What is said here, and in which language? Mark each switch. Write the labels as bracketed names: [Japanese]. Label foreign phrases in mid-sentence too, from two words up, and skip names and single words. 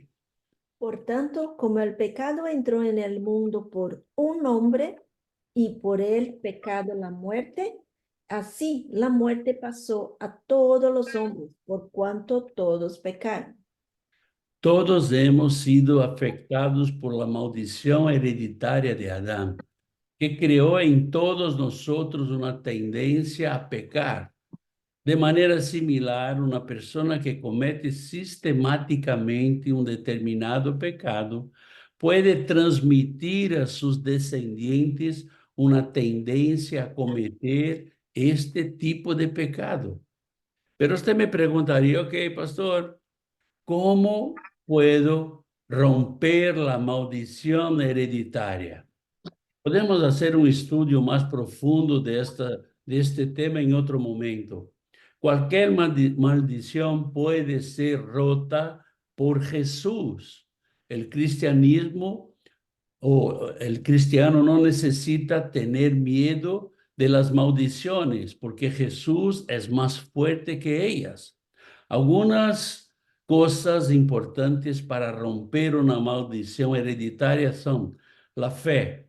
[Spanish] Por tanto, como el pecado entró en el mundo por un hombre y por el pecado la muerte, así la muerte pasó a todos los hombres, por cuanto todos pecaron. Todos hemos sido afectados por la maldición hereditaria de Adán, que creó en todos nosotros una tendencia a pecar. [Portuguese] De maneira similar, uma pessoa que comete sistematicamente um determinado pecado pode transmitir a seus descendentes uma tendência a cometer este tipo de pecado. [Spanish] Pero usted me preguntaría, ok, pastor, ¿cómo puedo romper la maldición hereditaria? [Portuguese] Podemos hacer um estudo mais profundo de este tema em outro momento. Qualquer maldição pode ser rota por Jesus. [Spanish] El cristianismo o el cristiano no necesita tener miedo de las maldiciones, porque Jesús es más fuerte que ellas. Algunas cosas importantes para romper una maldición hereditaria son la fe.